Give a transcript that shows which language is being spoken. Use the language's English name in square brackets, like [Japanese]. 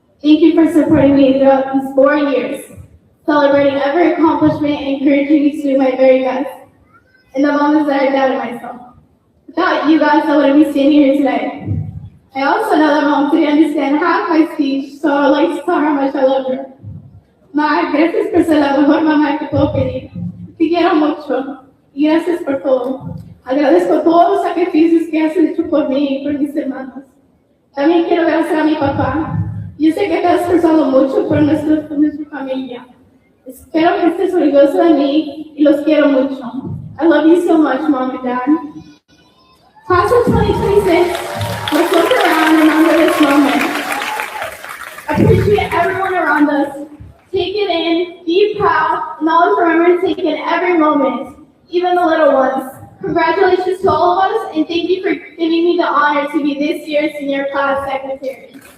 [English] Thank you for supporting me throughout these 4 years, celebrating every accomplishment and encouraging me to do my very best in the moments that I doubted myself. Without you guys, I wouldn't be standing here today. I also know that Mom didn't understand half my speech, so I would like to tell her how much I love her. [Spanish] Ma, gracias por ser la mejor mamá que puedo pedir. Te quiero mucho y gracias por todo. Agradezco todos los sacrificios que has hecho por mí y por mis hermanos. También quiero agradecer a mi papá. Yo sé que te has esforzado mucho por nuestra familia. Espero que estés orgulloso de mí y los quiero mucho. [English] I love you so much, Mom and Dad. Class of 2026, let's look around and remember this moment. Appreciate everyone around us. Take it in, be proud, and always remember to take in every moment, even the little ones. Congratulations to all of us, and thank you for giving me the honor to be this year's senior class secretary.